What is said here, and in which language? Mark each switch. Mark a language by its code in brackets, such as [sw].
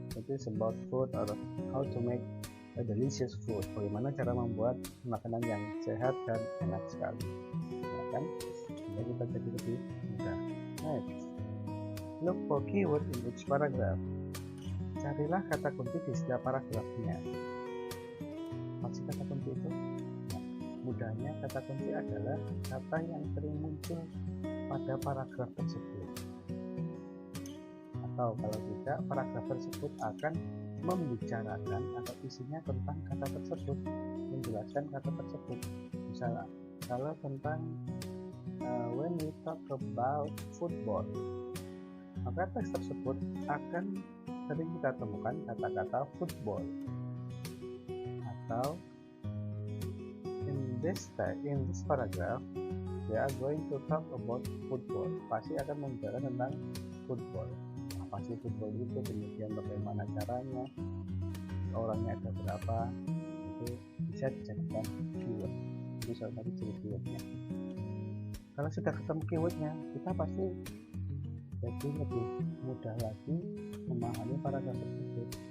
[en] It is about food or how to make a delicious food, [id] bagaimana cara membuat makanan yang sehat dan enak sekali, ya kan? Jadi kita jadi lebih mudah. [en] Next, look for keyword in each paragraph. [id] Carilah kata kunci di setiap paragrafnya. Apa sih kata kunci itu? Nah, mudahnya kata kunci adalah kata yang sering muncul pada paragraf tersebut, atau kalau tidak, paragraf tersebut akan membicarakan atau isinya tentang kata tersebut, menjelaskan kata tersebut. Misalnya kalau tentang [en] when we talk about football, [id] maka teks tersebut akan sering kita temukan kata-kata football. [en] Atau in this paragraph they are going to talk about football, [id] pasti akan membicarakan tentang football. Apa sih football itu, kemudian bagaimana caranya, orangnya ada berapa, itu bisa dijadikan keyword. Ini salah satu ciri keywordnya. Kalau sudah ketemu keywordnya, kita pasti jadi lebih mudah lagi memahami paragraf tersebut.